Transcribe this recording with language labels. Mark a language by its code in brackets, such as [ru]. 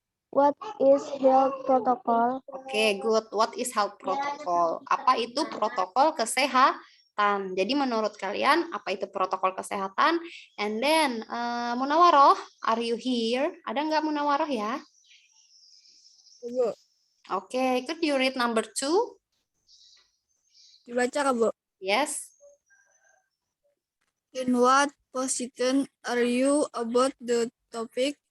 [en] What is health protocol? Oke, good. What is health protocol? [id] Apa itu protokol kesehatan? Jadi menurut kalian apa itu protokol kesehatan? [en] And then Munawaroh, are you here? [id] Ada nggak Munawaroh ya? Bu, [en] Oke, could you read number 2? [id] dibaca Kak, Bu. [en] Yes. In what position are you about the topic?